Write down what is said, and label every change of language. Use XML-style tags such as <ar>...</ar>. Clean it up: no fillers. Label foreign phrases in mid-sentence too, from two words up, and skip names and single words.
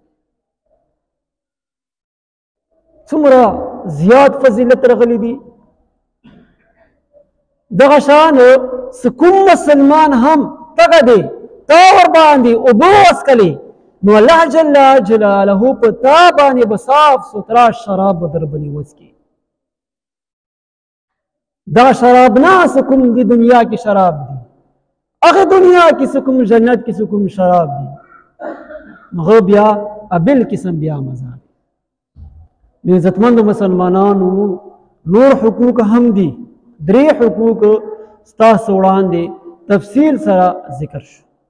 <ps>څومره زیات فضیلت راغلی دي. دغه شان کوم مسلمان هم تږی دی تا ورباندې اوبه وڅښلې نو الله جل جلاله په تا باندې به صاف سوترا شراب به در باندې وڅښي. دا شراب نه کوم دی دنیا کې شراب دی، هغه دنیا کې کوم جنت کې کوم شراب دی هغه بیا بل قسم بیا مزه. نو عزتمندو مسلمانانو نور حقوق هم دي، درې حقوق ستاسو وړاندې تفصیل سره ذکر شو.</ps>